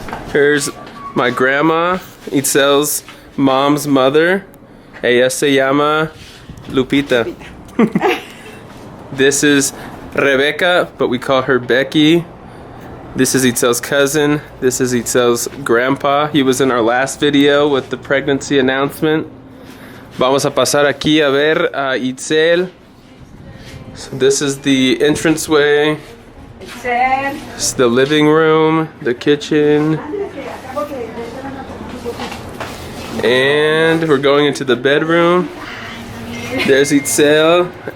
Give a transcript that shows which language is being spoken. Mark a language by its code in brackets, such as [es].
[en] Here's my grandma, Itzel's mom's mother. [es] Ella se llama Lupita. [en] This is Rebecca, but we call her Becky. This is Itzel's cousin. This is Itzel's grandpa. He was in our last video with the pregnancy announcement. [es] Vamos a pasar aquí a ver a Itzel. [en] So this is the entranceway. It's the living room, the kitchen. And we're going into the bedroom. There's Itzel